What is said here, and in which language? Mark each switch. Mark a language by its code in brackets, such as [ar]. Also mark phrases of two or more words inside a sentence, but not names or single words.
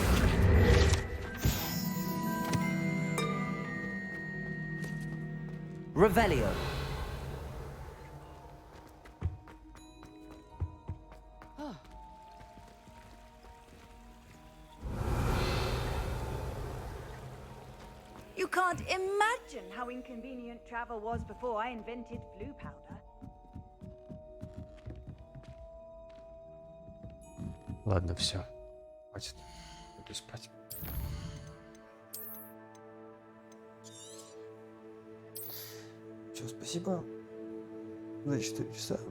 [en] Revelio. You can't imagine how inconvenient travel was before I invented blue powder. [ru] Ладно, все. Хватит. Буду спать. Все, спасибо за 4 часа.